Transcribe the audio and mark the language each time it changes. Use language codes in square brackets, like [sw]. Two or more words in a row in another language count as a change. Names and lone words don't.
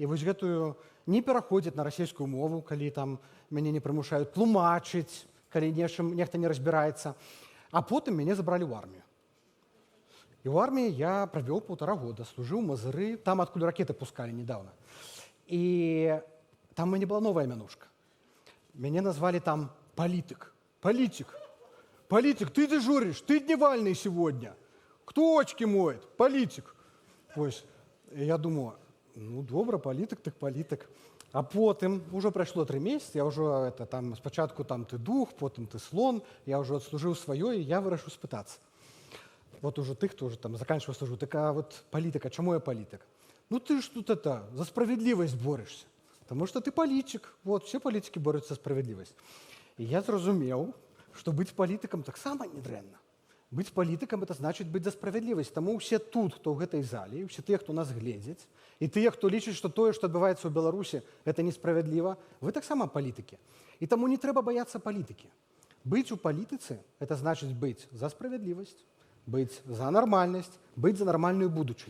[be] І вось гэтую не пераходзіць на расійскую мову, калі там мяне не прымушаюць тлумачыць, калі нехта не разбіраецца. А потым мяне забралі ў армію. І ў арміі я правёў 1,5 года, служыў у Мазыры, там адкуль ракеты пускалі недавно. І там у мяне была новая мянушка. Мяне назвалі там палітык. [ru] Политик, ты дежуришь, ты дневальный сегодня. Кто очки моет? Политик. [uk] Ось, я думаю, ну добре, політик, так політик. А потім, уже пройшло 3 місяці, я вже там, спочатку там ти дух, потім ти слон, я вже відслужив своє, і я вирішив спитатися. Вот уже тих, хто вже там закінчив службу, так а вот політика, чому я політик? Ну ти ж тут за справедливість борешся. Тому що ти політик, вот, всі політики борються за справедливість. І я зрозумів, що бути політиком так само [be] не дрэнна. Быць палітыкам это значыць быць за справядлівасць. Таму ўсе тут, хто ў гэтай залі, ўсе тыя, хто нас гледзяць, і тыя, хто лічыць, што тое, што адбываецца ў Беларусі, гэта несправядліва, вы таксама палітыкі. І таму не трэба баяцца палітыкі. Быць у палітыцы это значыць быць за справядлівасць, быць за нармальнасць, быць за нармальную будучыню.